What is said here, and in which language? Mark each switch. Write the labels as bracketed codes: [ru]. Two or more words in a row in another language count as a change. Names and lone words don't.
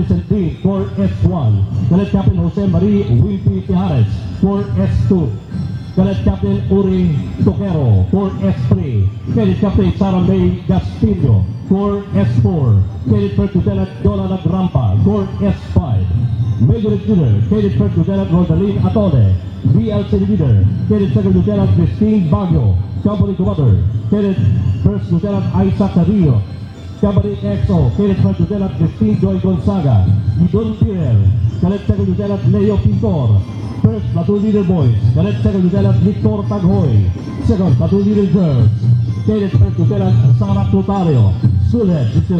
[en] Sentin, Corps S1, Cadet Captain Jose Marie Wimpy Tijares, Corps S2, Cadet Captain Uri Toquero, Corps S3, Cadet Captain Sarah May Gastillo, Corps S4, Cadet First Lieutenant Donna Nagrampa, Corps S5, Major Leader, Cadet First Lieutenant Rosaline Atole, BLC Leader, Cadet Second Lieutenant Christine Baguio, Company Commander, Cadet First Lieutenant Isaac Carrillo, Company XO, Cadet First Lieutenant Christine Joy Gonzaga, Idon Pirel, Cadet Second Lieutenant Leo Pintor, First Platoon Leader Boys, Cadet Second Lieutenant Victor Taghoy, Second Platoon Leader Girls, Cadet First Lieutenant Sarah Clotario, Sulhead, Mr.